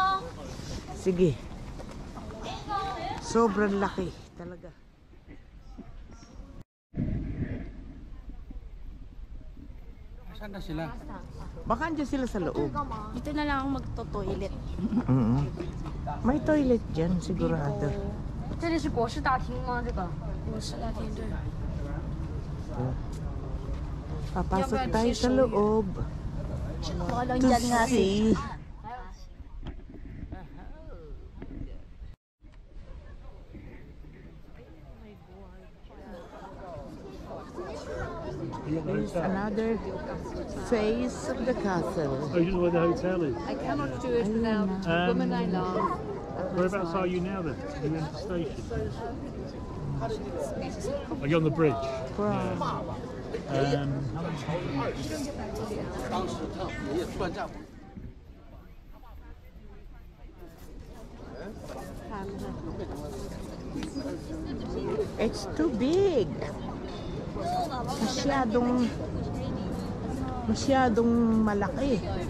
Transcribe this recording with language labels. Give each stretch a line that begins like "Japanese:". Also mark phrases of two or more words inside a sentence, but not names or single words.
Filipino: Sige. Sobrang laki talaga. Saan na sila? Baka andyan sila sa loob. Dito na lang ako magto-toilet. May toilet dyan, sigurado.
Chinese: 这里是国事大厅吗？这个国事大厅对。
Filipino: Papasok tayo sa loob. Baka lang To dyan nga
English: see. Here's another face of the castle. Oh, you know where the hotel is? I cannot do it without the woman I love. Whereabouts are you now then? Are you in the station? Are you on the bridge? Wow. It's too big.
Filipino: Masyadong malaki.